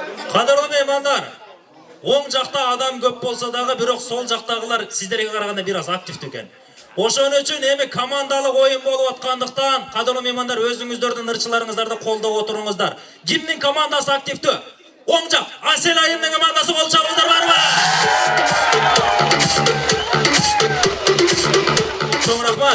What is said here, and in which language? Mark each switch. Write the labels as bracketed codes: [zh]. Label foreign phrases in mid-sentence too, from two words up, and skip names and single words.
[kk] Qadırlı mehmanlar, оң жақта адам көп болса дағы, бирок сол жақтағылар сіздерге қарағанда [tr] biraz [kk] активті екен. [ky] Ошон үчүн эми командалык оюн болуп аткандыктан, кадырлуу меймандар, өзүңүздөрдүн ырчыларыңыздарды колдоп отуруңуздар. Кимдин командасы активдүү? Оң жак, Асел айымдын командасы, кол чабыңыздар барбы? Чоң рахмат.